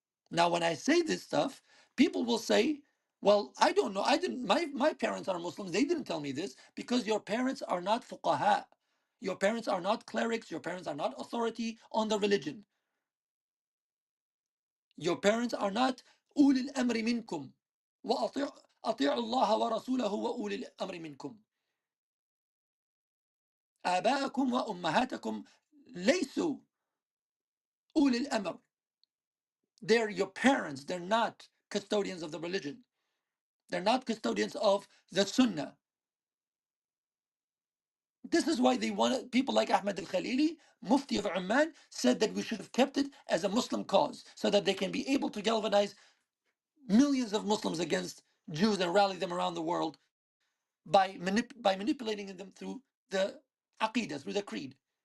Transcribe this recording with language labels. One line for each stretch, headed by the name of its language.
English: Now, when I say this stuff, people will say, well, I don't know. I didn't, my parents are Muslims. They didn't tell me this because your parents are not fuqaha. Your parents are not clerics. Your parents are not authority on the religion. Your parents are not
Arabic: أولي الأمر منكم. أطيعوا الله ورسوله وأولي الأمر منكم. آباءكم وأمهاتكم ليسوا أولي الأمر.
English: They're your parents. They're not custodians of the religion. They're not custodians of the Sunnah. This is why they wanted people like Ahmed al Khalili, Mufti of Oman, said that we should have kept it as a Muslim cause so that they can be able to galvanize millions of Muslims against Jews and rally them around the world by manipulating them through the aqidah, through the creed.